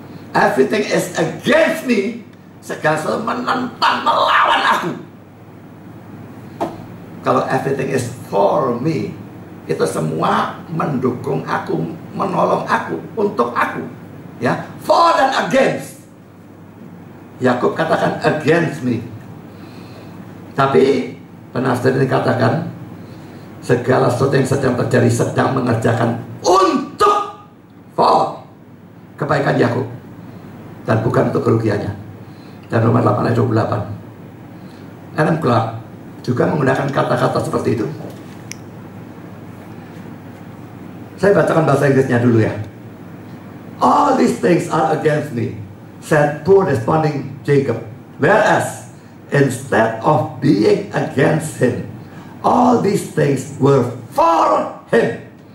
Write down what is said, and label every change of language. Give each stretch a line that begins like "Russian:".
English: Everything is against me,
Indonesian: segala sesuatu menentang, melawan aku. Kalau
English: everything is for me,
Indonesian: itu semua mendukung aku, menolong aku, untuk aku. Ya, for dan against. Yakub katakan
English: against me.
Indonesian: Tapi penafsir ini katakan segala sesuatu yang sedang terjadi sedang mengerjakan untuk for kebaikan Yakub dan bukan untuk kerugiannya. Dan Roma 8 ayat 28. Adam Clark juga menggunakan kata-kata seperti itu. Saya bacakan bahasa Inggrisnya dulu ya.
English: All these things are against me, said poor desponding Jacob. Whereas instead of being against him, all these things were for him.